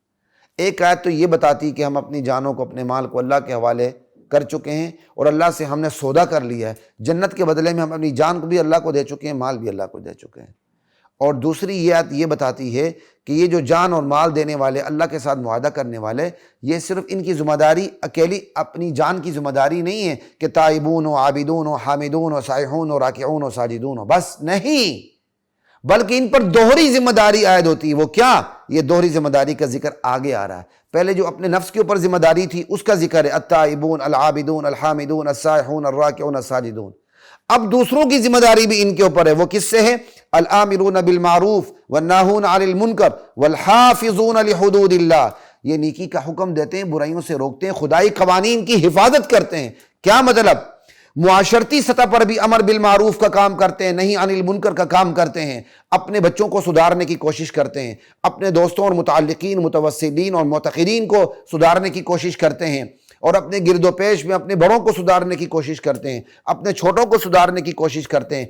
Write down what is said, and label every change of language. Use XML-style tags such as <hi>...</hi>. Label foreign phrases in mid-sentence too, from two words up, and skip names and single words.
<ur>ایک آیت تو یہ بتاتی کہ ہم اپنی جانوں کو، اپنے مال کو اللہ کے حوالے کر چکے ہیں اور اللہ سے ہم نے سودا کر لیا ہے، جنت کے بدلے میں ہم اپنی جان کو بھی اللہ کو دے چکے ہیں، مال بھی اللہ کو دے چکے ہیں۔ اور دوسری یہ آیت یہ بتاتی ہے کہ یہ جو جان اور مال دینے والے، اللہ کے ساتھ معاہدہ کرنے والے، یہ صرف ان کی ذمہ داری اکیلی اپنی جان کی ذمہ داری نہیں ہے کہ</ur> <ar>تائبون و عابدون و حامدون و سائحون و راکعون و ساجدون،</ar> <ur>بس نہیں، بلکہ ان پر دوہری ذمہ داری عائد ہوتی ہے۔ وہ کیا؟ یہ دوہری ذمہ داری کا ذکر آگے آ رہا ہے۔ پہلے جو اپنے نفس کے اوپر ذمہ داری تھی اس کا ذکر ہے،</ur> <ar>التائبون العابدون الحامدون السائحون الراکعون الساجدون۔</ar> <ur>اب دوسروں کی ذمہ داری بھی ان کے اوپر ہے۔ وہ کس سے ہے؟</ur> <ar>الآمرون بالمعروف والناہون عن المنکر والحافظون لحدود اللہ،</ar> <ur>یہ نیکی کا حکم دیتے ہیں، برائیوں سے روکتے ہیں، خدائی قوانین کی حفاظت کرتے ہیں۔ کیا مطلب؟ معاشرتی سطح پر بھی</ur> <ar>امر بالمعروف</ar> <ur>کا کام کرتے ہیں، نہیں</ur> <ar>عن المنکر</ar> <ur>کا کام کرتے ہیں، اپنے بچوں کو سدھارنے کی کوشش کرتے ہیں، اپنے دوستوں اور متعلقین، متوسلین اور معتقدین کو سدھارنے کی کوشش کرتے ہیں، اور اپنے گرد و پیش میں اپنے بڑوں کو سدھارنے کی کوشش کرتے ہیں، اپنے چھوٹوں کو سدھارنے کی کوشش کرتے ہیں۔</ur>